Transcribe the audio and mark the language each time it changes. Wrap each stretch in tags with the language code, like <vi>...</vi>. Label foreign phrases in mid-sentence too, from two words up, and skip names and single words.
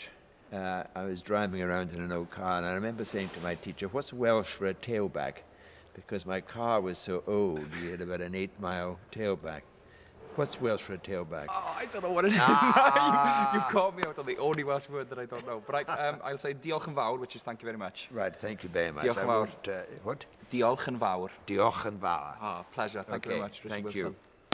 <en>I was driving around in an old car, and I remember saying to my teacher, what's Welsh for a tailback? Because my car was so old, we had about an 8-mile tailback. What's Welsh for a tailback? Oh, I don't know what it is. You've caught me out on the only Welsh word that I don't know. But I'll say</en> <cy>diolch yn fawr,</cy> <en>which is thank you very much. Right, thank you very much.</en> <cy>Diolch yn fawr.</cy> <en>What?</en> <cy>Diolch yn fawr. Diolch yn fawr.</cy> <en>Ah, pleasure. Thank you very much, Richard Thank Wilson. you.</en>